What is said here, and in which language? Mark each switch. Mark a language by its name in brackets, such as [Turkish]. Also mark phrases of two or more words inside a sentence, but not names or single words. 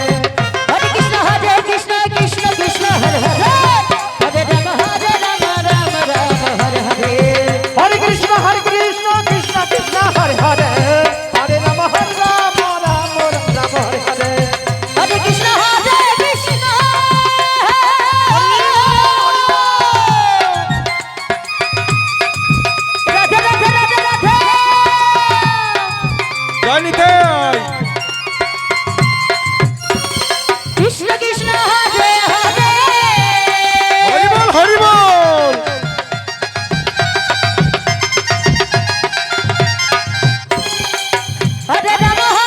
[Sanskrit] हरे कृष्ण कृष्ण कृष्ण हरे हरे हरे राम राम हरे हरे हरे कृष्ण कृष्ण कृष्ण हरे हरे हरे राम राम हरे हरे हरे कृष्ण राधे राधे राधे राधे [Bangla] জানিতে [Sanskrit] कृष्ण कृष्ण हरे हरे [Bangla] হরিবল হরিবল [Sanskrit] हरे राम